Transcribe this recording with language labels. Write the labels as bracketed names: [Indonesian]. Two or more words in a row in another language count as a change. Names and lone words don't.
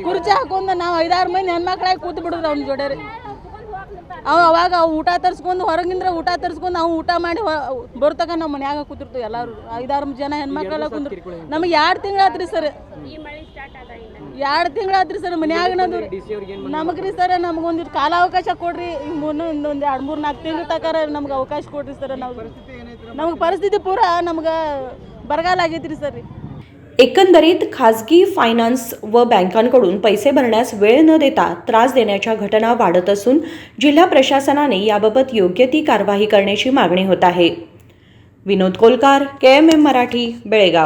[Kannada] ಕುರ್ಚಿ ಹಾಕೊಂಡು ನಾವು 5-6 ಮಂದಿ ಹೆಣ್ಮಕ್ಳಾಗಿ ಕೂತು ಬಿಡಿದ್ರು ಅವ್ನ ಜೋಡಿ. ಅವಾಗ ಊಟ ತರಿಸ್ಕೊಂಡು ಹೊರಗಿಂದ್ರೆ ಊಟ ತರಿಸ್ಕೊಂಡು ನಾವು ಊಟ ಮಾಡಿ ಬರ್ತಕ ನಾವು ಮನ್ಯಾಗ ಕೂತಿರ್ತೀವಿ ಎಲ್ಲರೂ 5-6 ಜನ ಹೆಣ್ಮಕ್ಳೆಲ್ಲ ಕುಂದ್ರು. ನಮಗೆ 2 ತಿಂಗಳಾತ್ರಿ ಸರ್. 2 ತಿಂಗಳಾತ್ರಿ ಸರ್ ಮನ್ಯಾಗನದು. ನಮಗ್ರಿ ಸರ್ ನಮಗೊಂದಿಟ್ಟು ಕಾಲಾವಕಾಶ ಕೊಡ್ರಿ. ಇನ್ನೊಂದು 2-3-4 ತಿಂಗಳ ತಕಾರ ನಮ್ಗೆ ಅವಕಾಶ ಕೊಡ್ರಿ ಸರ್. ನಮ್ಗೆ ಪರಿಸ್ಥಿತಿ ಪೂರ ನಮಗ ಬರಗಾಲ ಆಗೈತ್ರಿ सर. [Marathi] एकंदरीत खाजगी फायनान्स व बँकांकडून पैसे भरण्यास वेळ न देता त्रास देण्याच्या घटना वाढत असून जिल्हा प्रशासनाने याबाबत योग्य ती कारवाई करण्याची मागणी होत आहे. विनोद कोलकार, KMM मराठी, बेळगाव.